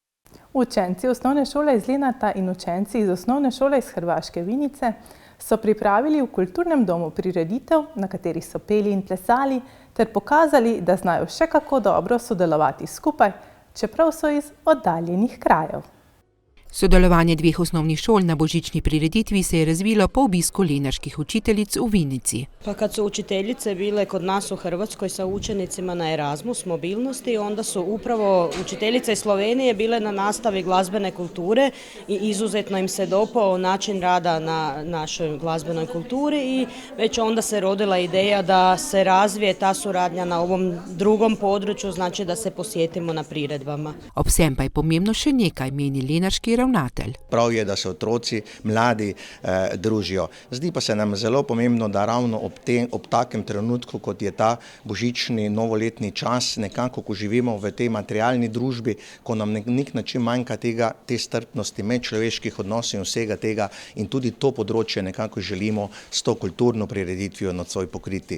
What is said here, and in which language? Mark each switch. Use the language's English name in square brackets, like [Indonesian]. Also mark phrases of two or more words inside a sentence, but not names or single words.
[Slovenian] Učenci osnovne šole iz Lenarta in učenci iz osnovne šole iz Hrvaške Vinice so pripravili v kulturnem domu prireditev, na katerih so peli in plesali, ter pokazali, da znajo še kako dobro sodelovati skupaj, čeprav so iz oddaljenih krajev. Sodelovanje dveh osnovnih šol na božični prireditvi se je razvilo po obisku lenarških učiteljic u Vinici. [Croatian] Pa kad su učiteljice bile kod nas u Hrvatskoj sa učenicima na Erasmus mobilnosti, onda su upravo učiteljice iz Slovenije bile na nastavi glazbene kulture i izuzetno im se dopao način rada na našoj glazbenoj kulturi i već onda se rodila ideja da se razvije ta suradnja na ovom drugom području, znači da se posjetimo na priredbama. [Slovenian] Ob vsem pa je pomembno še nekaj, meni lenarški ravnatelj. Prav je, da se otroci, mladi družijo. Zdi pa se nam zelo pomembno, da ravno ob takem trenutku, kot je ta božični novoletni čas, nekako, ko živimo v tej materialni družbi, ko nam nek način manjka te strpnosti, medčloveških odnosov in vsega tega, in tudi to področje nekako želimo s to kulturno prireditvijo nocoj pokriti.